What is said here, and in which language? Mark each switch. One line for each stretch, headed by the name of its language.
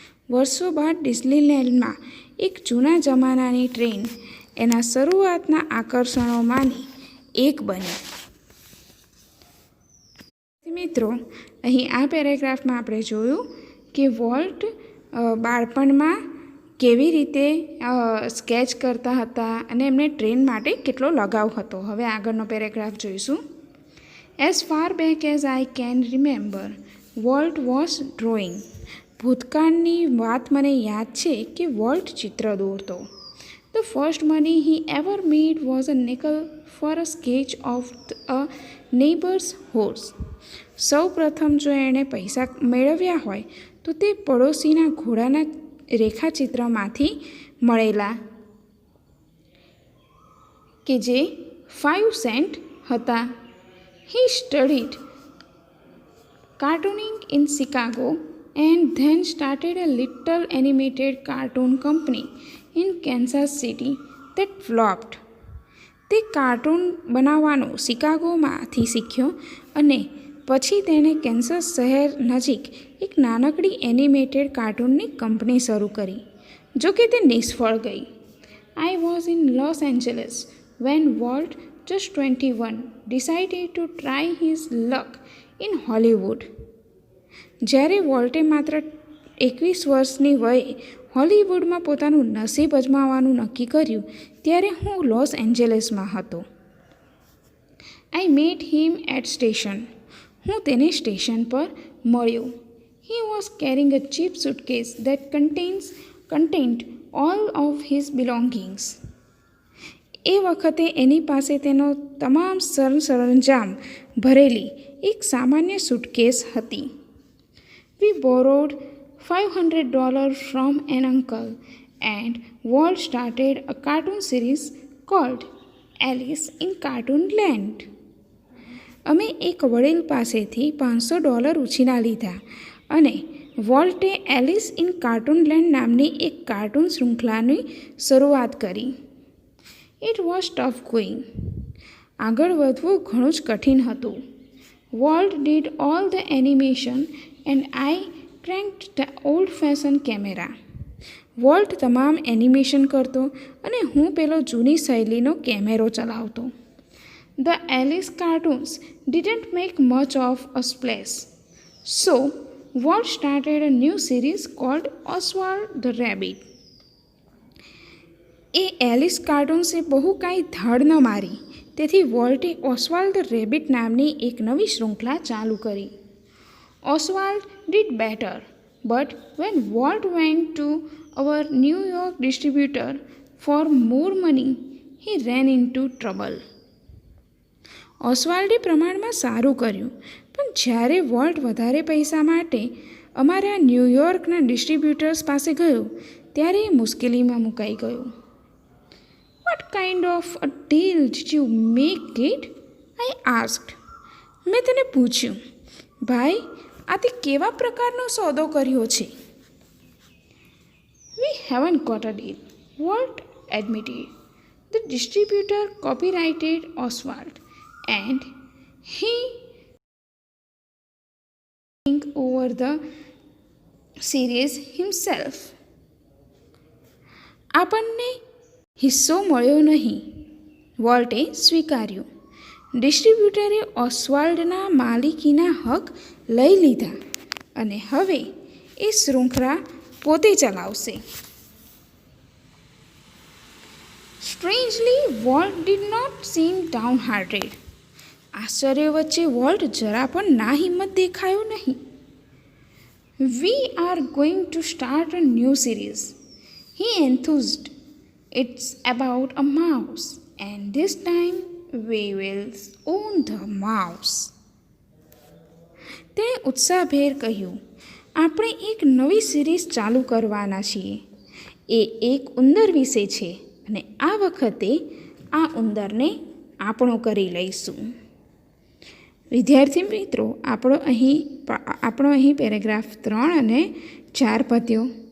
Gujarati: વર્ષો બાદ ડિઝનીલેન્ડમાં એક જૂના જમાનાની ટ્રેન એના શરૂઆતના આકર્ષણોમાંની એક બની. મિત્રો, અહીં આ પેરેગ્રાફમાં આપણે જોયું કે વોલ્ટ બાળપણમાં કેવી રીતે સ્કેચ કરતા હતા અને એમને ટ્રેન માટે કેટલો લગાવ હતો. હવે આગળનો પેરેગ્રાફ જોઈશું.
English: As far back as I can remember, Walt was drawing.
Gujarati: ભૂતકાળની વાત મને યાદ છે કે વોલ્ટ ચિત્ર દોરતો.
English: The first money he ever made was a nickel for a sketch of a neighbor's horse.
Gujarati: સૌ પ્રથમ જો એણે પૈસા મેળવ્યા હોય તો તે પડોશીના ઘોડાના રેખાચિત્રમાંથી મળેલા કે જે 5 સેન્ટ હતા.
English: He studied cartooning in Chicago and then started a little animated cartoon company in Kansas City that flopped.
Gujarati: તે કાર્ટૂન બનાવવાનું શિકાગોમાંથી શીખ્યો અને પછી તેણે કેન્સસ શહેર નજીક એક નાનકડી એનિમેટેડ કાર્ટૂનની કંપની શરૂ કરી, જો કે તે નિષ્ફળ ગઈ.
English: I was in Los Angeles when Walt, just 21, decided to try his luck in Hollywood.
Gujarati: જ્યારે વોલ્ટે માત્ર 21 વર્ષની વયે હોલિવૂડમાં પોતાનું નસીબ અજમાવવાનું નક્કી કર્યું ત્યારે હું લોસ એન્જલસમાં હતો.
English: I met him at station.
Gujarati: હું તેને સ્ટેશન પર મળ્યો.
English: He was carrying a cheap suitcase that contained all of his belongings.
Gujarati: એ વખતે એની પાસે તેનો તમામ સરંજામ ભરેલી એક સામાન્ય સુટકેસ હતી.
English: We borrowed $500 from an uncle and Walt started a cartoon series called Alice in Cartoonland.
Gujarati: અમે એક વડીલ પાસેથી $500 ઉછીના લીધા અને વોલ્ટે એલિસ ઇન કાર્ટૂનલેન્ડ નામની એક કાર્ટૂન શૃંખલાની શરૂઆત કરી.
English: It was tough going.
Gujarati: આગળ વધવું ઘણું જ કઠિન હતું.
English: Walt did all the animation and I cranked the old fashion camera.
Gujarati: Volt તમામ એનિમેશન કરતો અને હું પેલો જૂની શૈલીનો કેમેરો ચલાવતો.
English: The Alice cartoons didn't make much of a splash, so Walt started a new series called Oswald the Rabbit.
Gujarati: A Alice કાર્ટૂન્સે બહુ કાંઈ ધડ ન મારી, તેથી વોલ્ટે ઓસ્વાલ્ડ ધ રેબિટ નામની એક નવી શૃંખલા ચાલુ કરી.
English: Oswald did better, but when Walt went to our New York distributor for more money, he ran into trouble.
Gujarati: ઓસ્વાલ્ડે પ્રમાણમાં સારું કર્યું, પણ જ્યારે વોલ્ટ વધારે પૈસા માટે અમારા ન્યૂયોર્કના ડિસ્ટ્રીબ્યુટર્સ પાસે ગયો ત્યારે એ મુશ્કેલીમાં મુકાઈ ગયો.
English: What kind of a deal did you make, kid? I asked.
Gujarati: મેં તેને પૂછ્યું, ભાઈ, આ તે કેવા પ્રકારનો સોદો કર્યો છે?
English: We haven't got a deal, Walt admitted. The distributor copyrighted Oswald and he took over the series himself.
Gujarati: આપણને હિસ્સો મળ્યો નહીં, વોલ્ટે સ્વીકાર્યું. ડિસ્ટ્રીબ્યુટરે ઓસ્વાલ્ડના માલિકીના હક લઈ લીધા અને હવે એ શૃંખલા પોતે ચલાવશે.
English: Strangely, Walt did not seem downhearted.
Gujarati: આશ્ચર્ય વચ્ચે વોલ્ટ જરા પણ ના હિંમત દેખાયો નહીં.
English: We are going to start a new series, he enthused. It's about a mouse, and this time we will own the mouse.
Gujarati: તેણે ઉત્સાહભેર કહ્યું, આપણે એક નવી સિરીઝ ચાલુ કરવાના છીએ. એ એક ઉંદર વિશે છે અને આ વખતે આ ઉંદરને આપણો કરી લઈશું. વિદ્યાર્થી મિત્રો, આપણો અહીં પેરેગ્રાફ 3 અને 4 પત્યો.